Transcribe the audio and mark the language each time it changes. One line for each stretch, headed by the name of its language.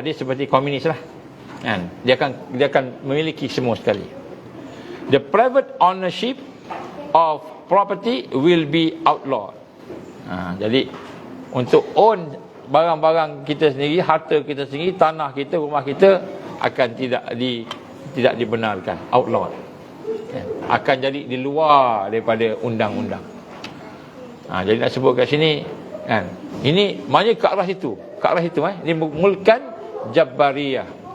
Malay: Dia seperti komunis lah. Dia akan memiliki semua sekali.
English: The private ownership of property will be outlawed.
Malay: Jadi untuk own barang-barang kita sendiri, harta kita sendiri, tanah kita, rumah kita akan tidak dibenarkan, outlawed. Akan jadi di luar daripada undang-undang. Jadi nak sebut kat sini kan, ini maknanya ke arah situ, Ini mulkan Jabariyah.